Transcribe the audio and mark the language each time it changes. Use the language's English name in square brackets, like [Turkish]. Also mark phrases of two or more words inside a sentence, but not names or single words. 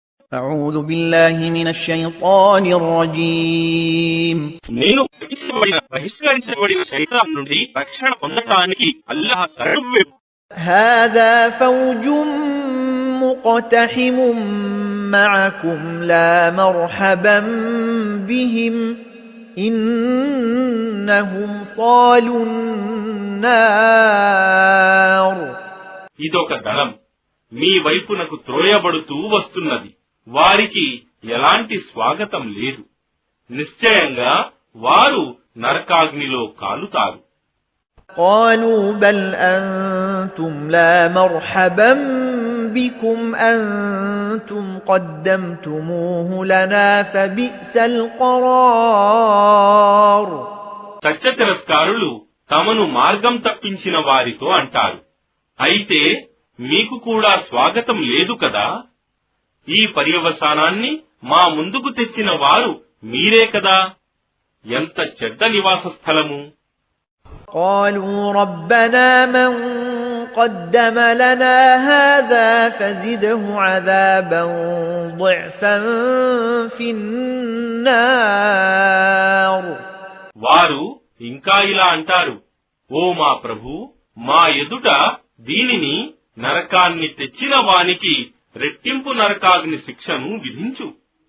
[Arabic] أعوذ بالله من الشيطان الرجيم [Telugu] నేను బహిష్కరించబడిన శైతాన్ నుండి రక్షణ పొందటానికి అల్లాహ్ శరణు. [Arabic] هذا فوج مقتحم معكم لا مرحبا بهم إنهم صالوا النار. [Telugu] ఇదొక దళం మీ వైపునకు త్రోయబడుతూ వస్తున్నది. వారికి ఎలాంటి స్వాగతం లేదు. నిశ్చయంగా వారు నరకాగ్నిలో కాలుతారు. [Arabic] قالوا بل أنتم لا مرحبا بكم أنتم قدمتموه لنا فبئس القرار. [Telugu] సత్య తిరస్కారులు తమను మార్గం తప్పించిన వారితో అంటారు, అయితే మీకు కూడా స్వాగతం లేదు కదా. ఈ పర్యవసానాన్ని మా ముందుకు తెచ్చిన వారు మీరే కదా. ఎంత చెడ్డ నివాస స్థలము. [Arabic] قالوا ربنا من قدم لنا هذا فزده عذابا ضعفا في النار. [Telugu] వారు ఇంకా ఇలా అంటారు, ఓ మా ప్రభు, మా ఎదుట దీనిని నరకాన్ని తెచ్చిన వానికి రెట్టింపు నరకాగ్ని శిక్షను విధించు.